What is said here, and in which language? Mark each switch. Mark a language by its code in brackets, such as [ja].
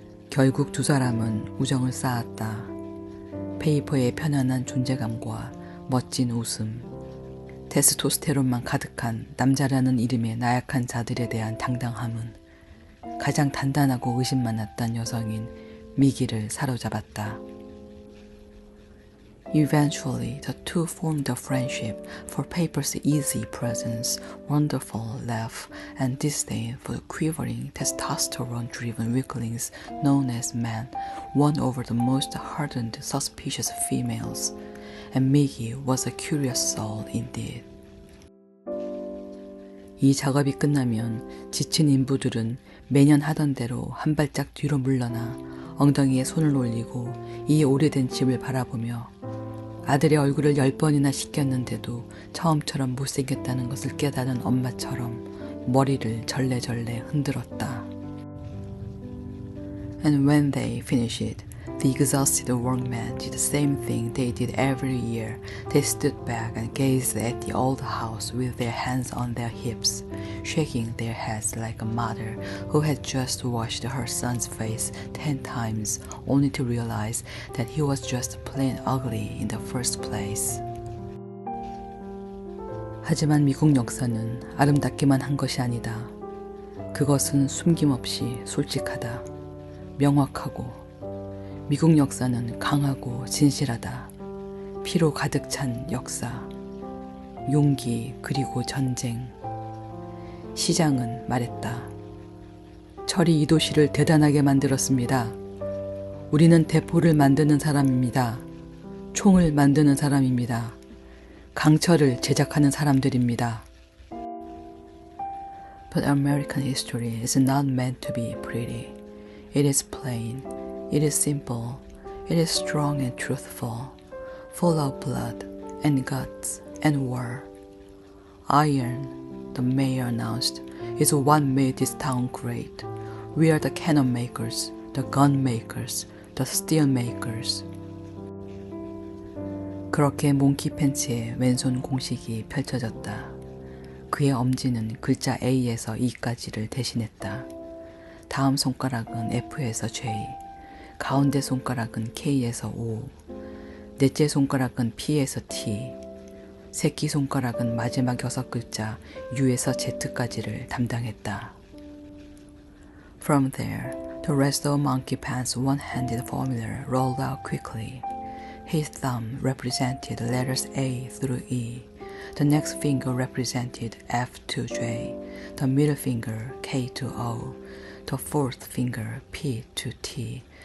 [ko] 결국 두 사람은 우정을 쌓았다. 페이퍼의 편안한 존재감과 멋진 웃음, 테스토스테론만 가득한 남자라는 이름의 나약한 자들에 대한 당당함은 가장 단단하고 의심 많았던 여성인 미기를 사로잡았다. [en] Eventually, the two formed a friendship for Paper's easy presence, wonderful laugh, and disdain for the quivering, testosterone-driven weaklings known as men, won over the most hardened, suspicious females, and Miggy was a curious soul indeed. [ko] 이 작업이 끝나면 지친 인부들은 매년 하던 대로 한 발짝 뒤로 물러나 엉덩이에 손을 올리고 이 오래된 집을 바라보며 아들의 얼굴을 10번이나 씻겼는데도 처음처럼 못생겼다는 것을 깨달은 엄마처럼 머리를 절레절레 흔들었다. [en] And when they finished, the exhausted workmen did the same thing they did every year. They stood back and gazed at the old house with their hands on their hips, shaking their heads like a mother who had just washed her son's face 10 times, only to realize that he was just plain ugly in the first place. [ko] 하지만 미국 역사는 아름답기만 한 것이 아니다. 그것은 숨김없이 솔직하다. 명확하고 미국 역사는 강하고 진실하다. 피로 가득 찬 역사. 용기 그리고 전쟁. 시장은 말했다. 철이 이 도시를 대단하게 만들었습니다. 우리는 대포를 만드는 사람입니다. 총을 만드는 사람입니다. 강철을 제작하는 사람들입니다. [en] But American history is not meant to be pretty. It is plain. It is simple, it is strong and truthful, full of blood and guts and war. Iron, the mayor announced, is what made this town great. We are the cannon makers, the gun makers, the steel makers. [ko] 그렇게 몽키 팬츠의 왼손 공식이 펼쳐졌다. 그의 엄지는 글자 A에서 E까지를 대신했다. 다음 손가락은 F에서 J, 가운데 손가락은 K에서 O, 넷째 손가락은 P에서 T, 새끼손가락은 마지막 6글자 U에서 Z까지를 담당했다. [en] From there, the rest of Monkey Pants' one-handed formula rolled out quickly. His thumb represented the letters A through E. The next finger represented F to J, the middle finger K to O, the fourth finger P to T.